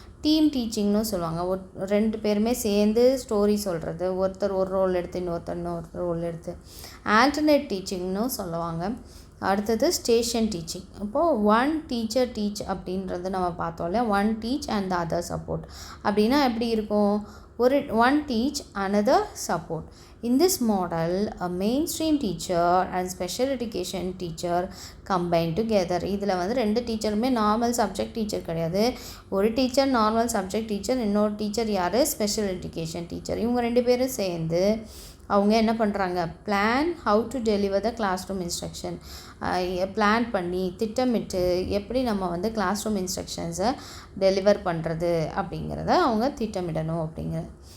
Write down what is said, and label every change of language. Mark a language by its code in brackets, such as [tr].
[ta] Team டீச்சிங்னு சொல்லுவாங்க. 2 பேருமே சேர்ந்து ஸ்டோரி சொல்கிறது, ஒருத்தர் ஒரு ரோல் எடுத்து இன்னொரு ரோல் எடுத்து. ஆல்டர்னேட் டீச்சிங்னு சொல்லுவாங்க. அடுத்தது ஸ்டேஷன் டீச்சிங். இப்போது 1 டீச்சர் டீச் அப்படின்றது நம்ம பார்த்தோம் இல்லையா, [en] 1 teach and the other support [ta] அப்படின்னா எப்படி இருக்கும், ஒரு 1 teach another support. [en] In this model, a mainstream teacher and special education teacher combine together. [ta] இதில் வந்து 2 டீச்சருமே நார்மல் சப்ஜெக்ட் டீச்சர் கிடையாது. ஒரு டீச்சர் நார்மல் சப்ஜெக்ட் டீச்சர், இன்னொரு டீச்சர் யார், ஸ்பெஷல் எஜுகேஷன் டீச்சர். இவங்க 2 பேரும் சேர்ந்து அவங்க என்ன பண்ணுறாங்க, [en] Plan how to deliver the classroom instruction. [ta] Plan பண்ணி திட்டமிட்டு எப்படி நம்ம வந்து கிளாஸ் ரூம் இன்ஸ்ட்ரக்ஷன்ஸை டெலிவர் பண்ணுறது அப்படிங்கிறத அவங்க திட்டமிடணும் அப்படிங்கிறது.